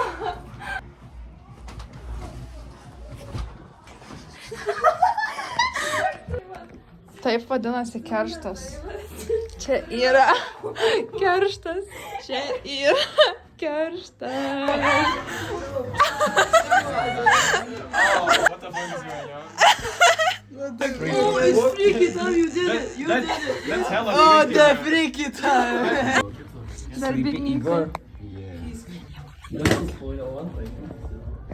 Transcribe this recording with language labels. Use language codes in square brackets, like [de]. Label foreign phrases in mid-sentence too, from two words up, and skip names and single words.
[lt] Taip vadinasi kerštas. Čia yra kerštas. Čia yra kerštas. [en] Oh, freaky time, you did it! You did it! That's hella Oh, freaky. the freaky time! [lt] Darbininkai.